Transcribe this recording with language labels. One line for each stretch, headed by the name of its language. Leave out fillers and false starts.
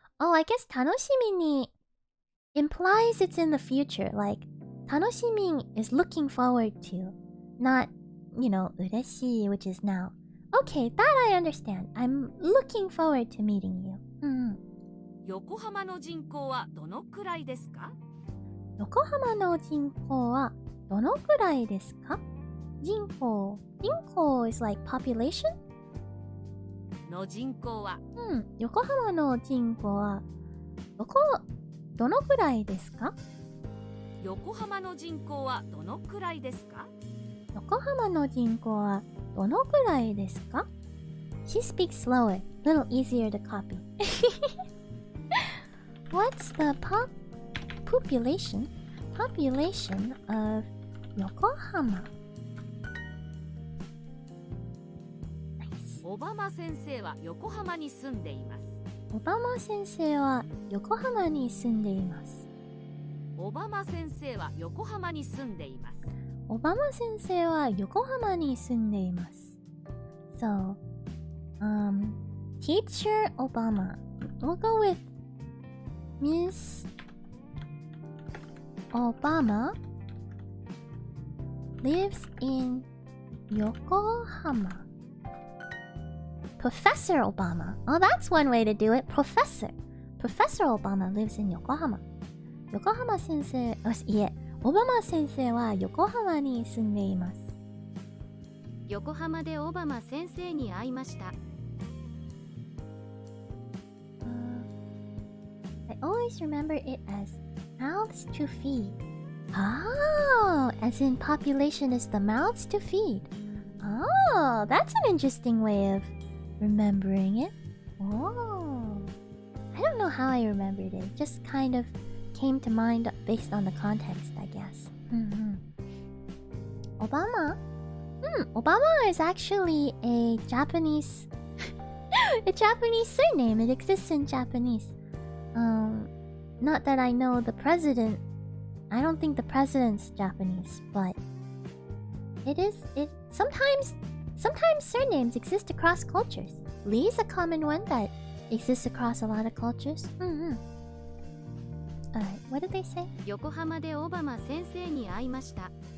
English: Oh, I guess
Japanese: 楽しみに
English: implies it's in the future. Like, 楽しみ is looking forward to, not, 嬉しい, which is now. Okay, that I understand. I'm looking forward to meeting you.
Japanese: 横浜の人口はどのくらいですか？横浜の人口はどのくらいですか？
English: 人口 is like population?
Japanese: の人口は横浜の人口はどのくらいですか？横浜の人口はどのくらいですか？横浜の人口はどのくらいですか？
English: She speaks slower, little easier to copy. What's the population of Yokohama?
Japanese: オバマ先生は横浜に住んでいます。オバマ先生は横浜に住んでいます。オバマ先生は横浜に住んでいます。オバマ先生は横浜に住んでいます。
English: So, Teacher Obama. We'll go with Miss Obama lives in Yokohama. Professor Obama. Oh, that's one way to do it. Professor Obama lives in Yokohama.
Japanese: 横浜先生、オバマ先生は横浜に住んでいます。横浜でオバマ先生に会いました。
English: I always remember it as mouths to feed. Oh, as in population is the mouths to feed. Oh, that's an interesting way of remembering it. Oh. I don't know how I remembered it. It just kind of came to mind based on the context, I guess. Obama? Obama is actually a Japanese... a Japanese surname. It exists in Japanese. Not that I know the president. I don't think the president's Japanese, but... Sometimes surnames exist across cultures. Lee is a common one that exists across a lot of cultures. Alright, what did they say?
Japanese: 横浜でオバマ先生に会いました。